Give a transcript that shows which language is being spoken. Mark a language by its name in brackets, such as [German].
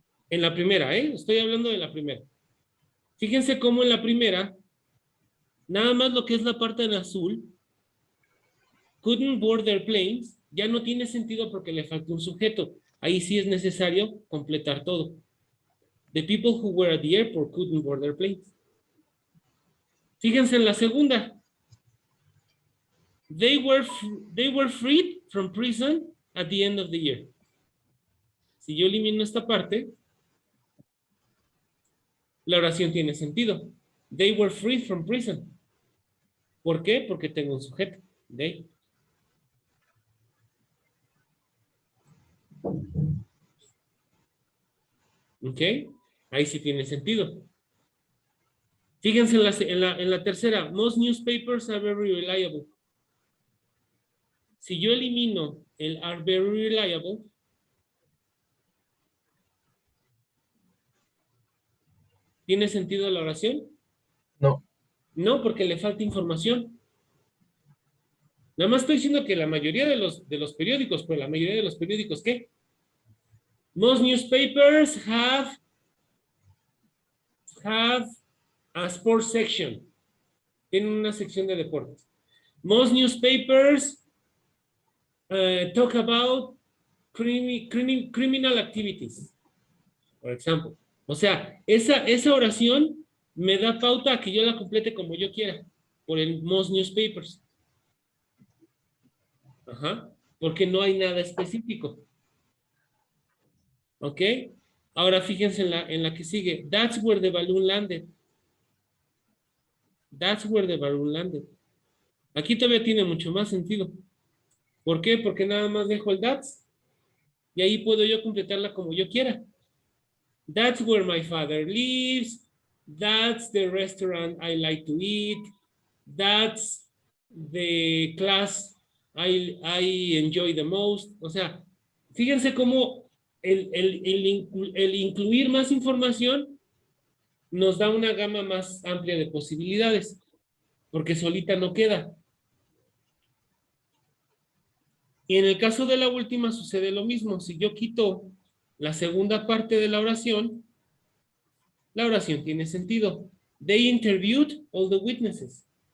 [Spanish] En la primera, estoy hablando de la primera. Fíjense cómo en la primera, nada más lo que es la parte en azul, [English] couldn't board their planes, [Spanish] ya no tiene sentido porque le falta un sujeto. Ahí sí es necesario completar todo. [English] The people who were at the airport couldn't board their planes. [Spanish] Fíjense en la segunda. [English] They were freed from prison at the end of the year. [Spanish] Si yo elimino esta parte, la oración tiene sentido. [English] They were freed from prison. [Spanish] ¿Por qué? Porque tengo un sujeto. They. ¿Ok? Ahí sí tiene sentido. Fíjense en la tercera. [English] Most newspapers are very reliable. [Spanish] Si yo elimino el [English] are very reliable, [Spanish] ¿tiene sentido la oración? No, No, porque le falta información. Nada más estoy diciendo que la mayoría de los periódicos, pues la mayoría de los periódicos, ¿qué? [English] Most newspapers have a sports section. [Spanish] Tienen una sección de deportes. [English] Most newspapers talk about criminal activities, [Spanish] por ejemplo. O sea, esa oración me da pauta a que yo la complete como yo quiera, por el [English] most newspapers. [Spanish] Ajá, porque no hay nada específico. ¿Ok? Ahora fíjense en la que sigue. [English] That's where the balloon landed. That's where the balloon landed. [Spanish] Aquí todavía tiene mucho más sentido. ¿Por qué? Porque nada más dejo el that's y ahí puedo yo completarla como yo quiera. [English] That's where my father lives. That's the restaurant I like to eat. That's the class I enjoy the most. [Spanish] O sea, fíjense cómo el incluir más información nos da una gama más amplia de posibilidades, porque solita no queda. Y en el caso de la última sucede lo mismo. Si yo quito la segunda parte de la oración tiene sentido. [English] They interviewed all the witnesses.